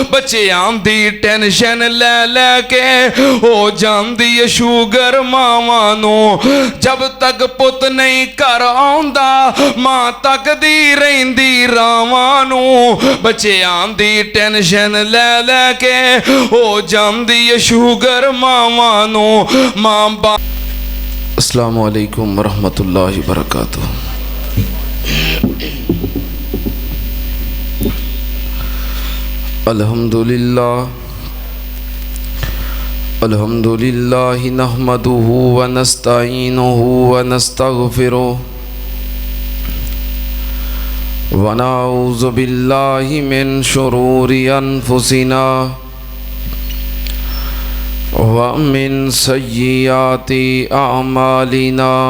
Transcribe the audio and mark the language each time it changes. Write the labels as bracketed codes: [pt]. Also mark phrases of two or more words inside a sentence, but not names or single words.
[pa] بچیاں دی ٹینشن لے لے کے ہو جاندی ہے شوگر ماواں نوں. جب تک پت نہیں گھر آؤندا ماں تکدی رہندی راہواں نوں. بچیاں دی ٹینشن لے لے کے ہو جاندی ہے شوگر ماواں نوں. ماں باپ. [ar] السلام عليكم ورحمة الله وبركاته. الحمد لله الحمد لله نحمده ونستعينه ونستغفره ونعوذ بالله من شرور أنفسنا ومن سيئات أعمالنا.